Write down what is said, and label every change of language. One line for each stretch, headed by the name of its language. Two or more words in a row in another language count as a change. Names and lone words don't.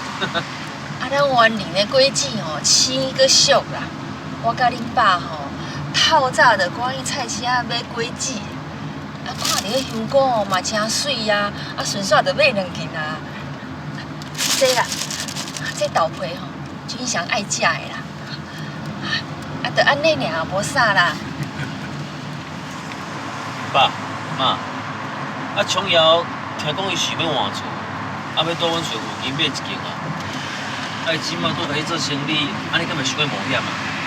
Min Nan Chinese: 咱园林的果子生搁俗啦，我甲恁爸透早就赶去菜市仔买果子，啊，看着迄香菇哦嘛真水啊，啊顺续就买2斤啊。这啦，这豆皮吼，君祥爱食的啦。啊，就安尼尔，无啥啦。爸妈，啊，琼瑶听讲伊想要换厝，啊，要住阮厝附近买一间啊。啊，伊即马拄开始做生意，安尼敢袂伤过冒险啊？